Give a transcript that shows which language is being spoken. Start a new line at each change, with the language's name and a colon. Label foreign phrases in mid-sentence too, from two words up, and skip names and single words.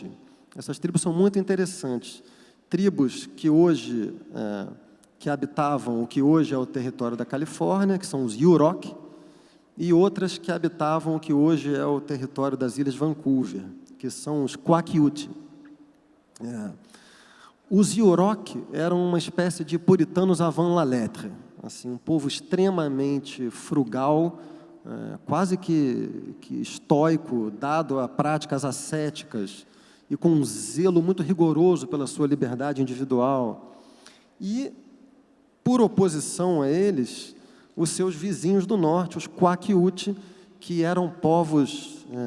Portuguese: Essas tribos são muito interessantes. Tribos que hoje que habitavam o que hoje é o território da Califórnia, que são os Yurok, e outras que habitavam o que hoje é o território das Ilhas Vancouver, que são os Kwakiutl. Os Yurok eram uma espécie de puritanos
French: avant la lettre,
Portuguese: assim, um povo extremamente frugal, quase que estoico, dado a práticas ascéticas e com um zelo muito rigoroso pela sua liberdade individual. E, por oposição a eles, os seus vizinhos do norte, os Kwakiutl, que eram povos